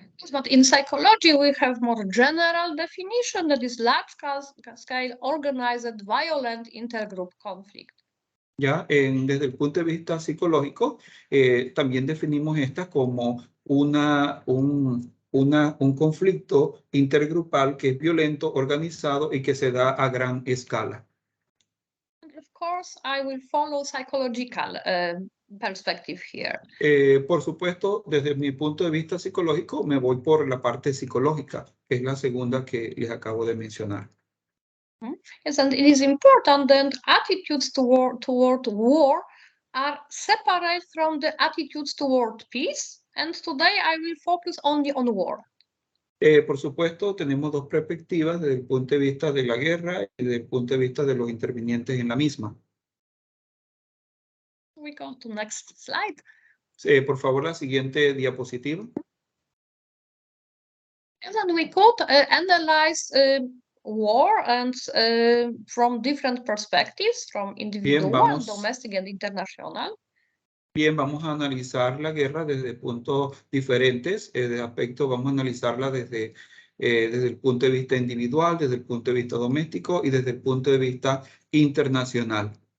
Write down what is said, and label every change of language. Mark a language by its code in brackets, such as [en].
[en] But in psychology, we have more general definition that is large-scale organized violent intergroup conflict. [es] Ya, desde el punto de vista psicológico, también definimos esta como un conflicto intergrupal que es violento, organizado y que se da a gran escala. [en] And of course, I will follow psychological perspective here. [es] Por supuesto, desde mi punto de vista psicológico, me voy por la parte psicológica, que es la segunda que les acabo de mencionar. [en] Yes, and it is important that attitudes toward war are separate from the attitudes toward peace. And today I will focus only on war. [es] Por supuesto, tenemos dos perspectivas desde el punto de vista de la guerra y desde el punto de vista de los intervinientes en la misma. [en] We go to next slide. [es] Por favor, la siguiente diapositiva. [en] And then we could analyze war and from different perspectives, from individual, domestic, and international. [es] Bien, vamos a analizar la guerra desde puntos diferentes, de aspecto, vamos a analizarla desde el punto de vista individual, desde el punto de vista doméstico y desde el punto de vista internacional.